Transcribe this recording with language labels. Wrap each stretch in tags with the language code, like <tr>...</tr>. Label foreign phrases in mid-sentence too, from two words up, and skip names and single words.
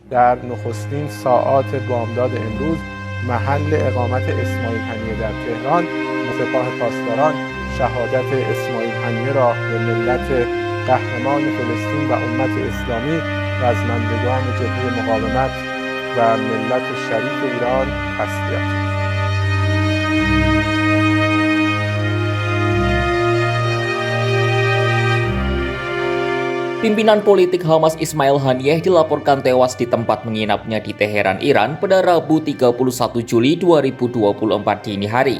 <fa>در نخستین ساعات بامداد امروز محل اقامت اسماعیل هنیه در تهران، سپاه پاسداران شهادت اسماعیل هنیه را به ملت قهرمان فلسطین و امت اسلامی، رزمندگان جبهه مقاومت و ملت شریف ایران تسلیت می‌گویم.</fa> <id>Pimpinan politik Hamas Ismail Haniyeh dilaporkan tewas di tempat menginapnya di Teheran, Iran pada Rabu 31 Juli 2024 dini hari.</id>